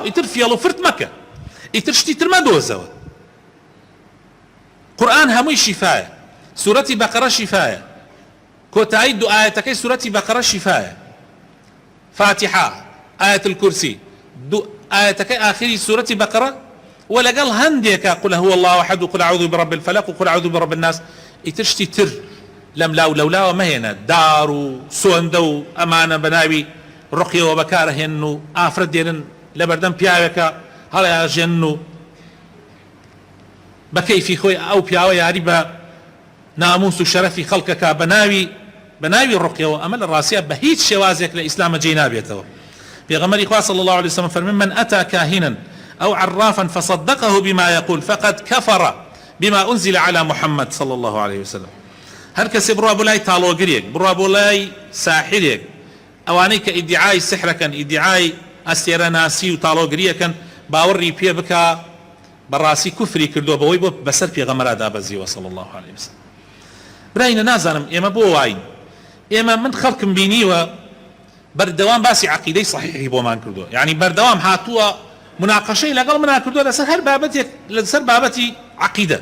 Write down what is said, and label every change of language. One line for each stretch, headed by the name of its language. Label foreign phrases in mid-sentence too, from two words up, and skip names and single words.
Central Kurdish: ئیتر فێڵ و فرت مەکە، ئیتر شتی تر مەدۆزەوە. قورئان هەمووی شیفایە، سورەتی بەقەرە شیفایە، کۆتایی دوو ئاەتەکەی سورەتی بەقەرە شیفایە، فاتحە، ئاەت الکورسی، دوو ئاەتەکەی ئاخری سورەتی بەقەرە، ولەگەڵ هەندێکە
Arabic: قل هو الله احد وقل اعوذ برب الفلق وقل اعوذ برب الناس.
Central Kurdish: ئیتر شتی تر لەم لاو لەولاوە مەهێنە، دار و سۆندە و ئەمانە بەناوی ڕقیەوە بەکارەهێنن و ئافرەت دێنن لە بەردەم پیاوێکە هەڵەیاژێنن و بە کەیفی خۆی ئەو پیاوە یاری بە ناموس و شەرەفی خەڵکەکە بە ناوی ڕقیەوە. ئەمە لە ڕاستیە بە هیچ شێوازێک لە ئیسلامە جێی نابێتەوە. پێغەمبەری خوا
Arabic: صلی الله عليه وسلم فەرمێ من ئەتا کاهنا أو عرافا فصدقه بما يقول فقد كفر بما أنزل على محمد صلى الله عليه وسلم.
Central Kurdish: هر کەسێ بڕوا بۆ لای تاڵۆگرێک، بڕوا بۆ لای ساحرێک، ئەوانەی کە ئیدعای سحرەکەن، ئیدعای ئەستێرەناسی و تاڵۆگریەکەن، باوەڕی پێ بکە بەڕاستی کوفری کردو بەوەی بۆ بەسەر پێغەمبەرا دابەزیوە
Arabic: صلی الله عليه وسلم.
Central Kurdish: براینە نازانم ئێمە بۆ واین، ئێمە من خەڵکم بینیوە بەردەوام باسی عەقیدەی صحیحی بۆمان کردووە، یعنی بەردەوام هاتووە مناقەشەی لەگەڵ منا کردووە لەسەر هەر بابەتێک، لەسەر بابەتی عەقیدە.